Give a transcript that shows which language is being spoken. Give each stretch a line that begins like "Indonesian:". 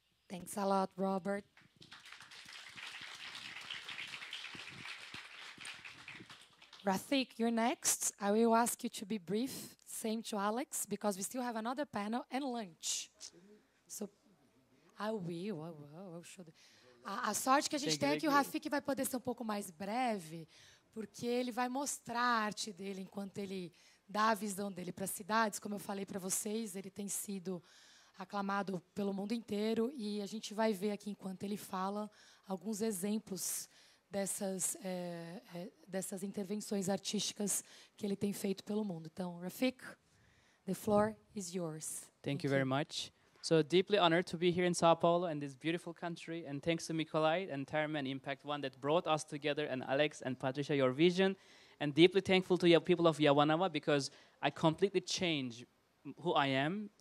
English: Thanks a lot, Robert. Refik, you're next. I will ask you to be brief. Same to Alex, because we still have another panel and lunch. So, I will show.
Portuguese: A sorte que a gente tem é que o Refik vai poder ser um pouco mais breve, porque ele vai mostrar a arte dele enquanto ele dá a visão dele para as cidades. Como eu falei para vocês, ele tem sido aclamado pelo mundo inteiro, e a gente vai ver aqui, enquanto ele fala, alguns exemplos dessas intervenções artísticas que ele tem feito pelo mundo. Então,
English: Refik, the floor is yours. Thank you very much. So deeply honored to be here in Sao Paulo and this beautiful country, and thanks to Mikolaj and Terman Impact One that brought us together, and Alex and Patricia, your vision, and deeply thankful to your people of Yawanawa, because I completely changed who I am.